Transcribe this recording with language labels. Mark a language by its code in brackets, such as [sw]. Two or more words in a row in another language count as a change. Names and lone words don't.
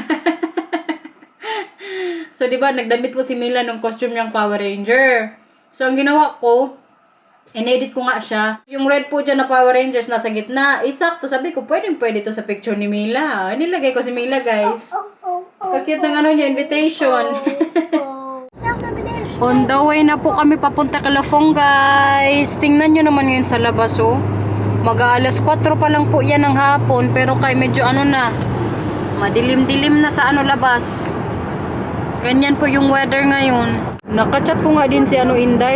[tl] So, diba, nagdamit po si Mila ng costume niyang Power Ranger. So, ang ginawa ko, in-edit ko nga siya. Yung red po dyan na Power Rangers nasa gitna. Sakto, sabi ko, pwede to sa picture ni Mila. Nilagay ko si Mila, guys. Kakit ng niya, invitation. [nl] Zelf naar beneden. [tl] On the way na po kami papunta kay Lafong, guys. Tingnan nyo naman ngayon sa labas, Mag-aalas 4 pa lang po yan ng hapon. Pero kay medyo madilim-dilim na sa labas. Ganyan po yung weather ngayon. Nakachat ko nga din si Inday.